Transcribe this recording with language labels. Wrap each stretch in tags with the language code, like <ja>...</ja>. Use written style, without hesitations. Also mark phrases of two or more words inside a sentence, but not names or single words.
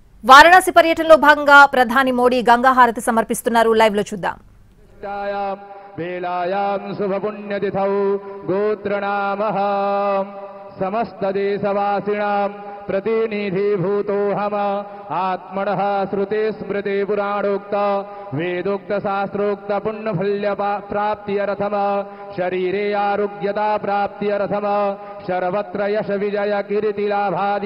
<te>వారణాసి పర్యటనలో భాగంగా ప్రధాని మోడీ గంగా హారతి సమర్పిస్తున్నారు. లైవ్ లో చూద్దాం.</te> <sa>వేళాయాం శుభపుణ్యతిథౌ గోత్రనామః సమస్త దేశవాసినాం प्रतिनिधिभूतोऽहम आत्मनः श्रुते स्मृति पुराणोक्त वेदोक्त शास्त्रोक्त पुण्यफल्य प्राप्त्यर्थम शरीरे आरोग्यता प्राप्त्यर्थम सर्वत्र यश विजय कीर्तिलाभादि</sa>